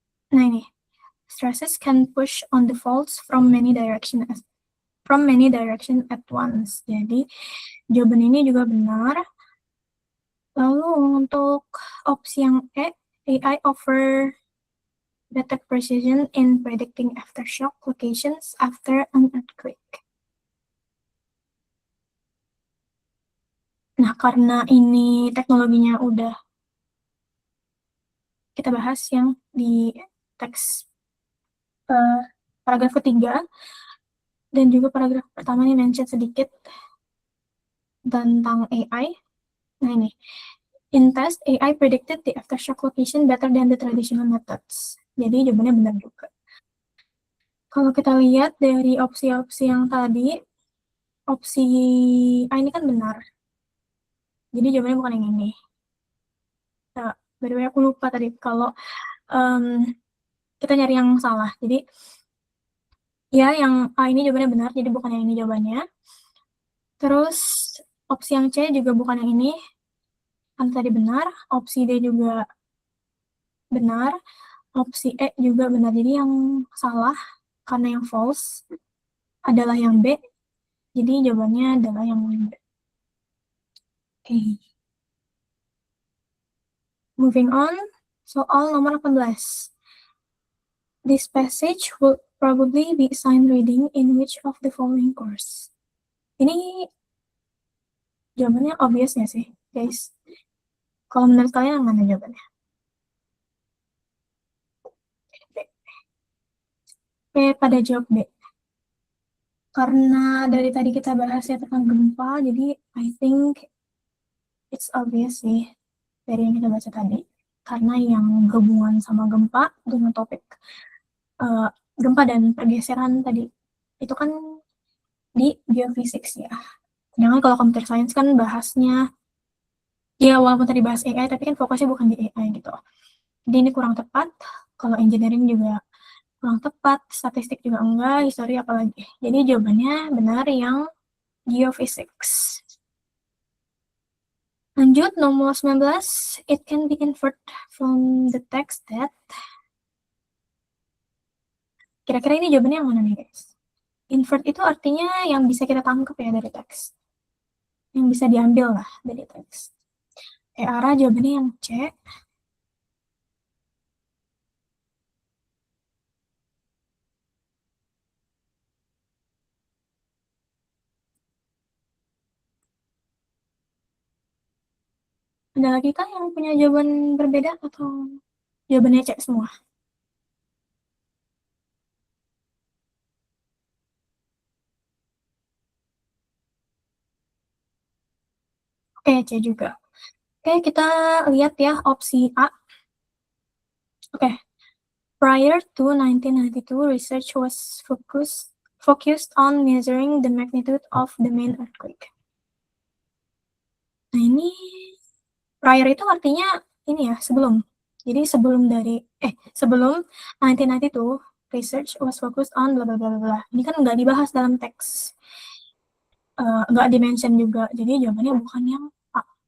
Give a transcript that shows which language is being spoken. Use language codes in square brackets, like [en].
[id] Nah ini, [en] stresses can push on the faults from many direction at once. [id] Jadi jawaban ini juga benar. Lalu untuk opsi yang E, [en] AI offer better precision in predicting aftershock locations after an earthquake. [id] Nah, karena ini teknologinya udah kita bahas yang di teks paragraf ketiga, dan juga paragraf pertama ini mention sedikit tentang AI. Nah ini, [en] in test, AI predicted the aftershock location better than the traditional methods. [id] Jadi jawabannya benar juga. Kalau kita lihat dari opsi-opsi yang tadi, opsi A ini kan benar. Jadi jawabannya bukan yang ini. Nah, [en] by the way, [id] aku lupa tadi kalau kita nyari yang salah. Jadi ya yang A ini jawabannya benar, jadi bukan yang ini jawabannya. Terus opsi yang C juga bukan yang ini, kan tadi benar. Opsi D juga benar. Opsi E juga benar. Jadi yang salah karena yang false adalah yang B. Jadi jawabannya adalah yang B. Oke. [en] Moving on, [id] soal nomor 18. [en] This passage will probably be assigned reading in which of the following course? [id] Ini jawabannya obvious ya sih, guys? Kalau menurut kalian yang mana jawabannya? B. B pada jawab B. Karena dari tadi kita bahasnya tentang gempa, jadi [en] I think it's obvious [id] sih dari yang kita baca tadi. Karena yang hubungan sama gempa dengan topik gempa dan pergeseran tadi, itu kan di geofisik ya. Jangan kalau computer science kan bahasnya, ya walaupun tadi bahas AI, tapi kan fokusnya bukan di AI gitu. Jadi ini kurang tepat. Kalau engineering juga kurang tepat, statistik juga enggak, histori apalagi. Jadi jawabannya benar yang geophysics. Lanjut, nomor 19. [en] It can be inferred from the text that. [id] Kira-kira ini jawabannya yang mana nih, guys? Invert itu artinya yang bisa kita tangkap ya dari teks. Yang bisa diambil lah dari teks. Ara jawabannya yang C. Ada lagi kah yang punya jawaban berbeda atau jawabannya C semua? Oke, C juga. Oke, kita lihat ya opsi A. Oke. [en] Prior to 1992, research was focused on measuring the magnitude of the main earthquake. [id] Nah, ini prior itu artinya ini ya, sebelum. Jadi sebelum 1992, [en] research was focused on bla bla bla bla. [id] Ini kan nggak dibahas dalam teks. Nggak dimention juga. Jadi jawabannya bukan yang A.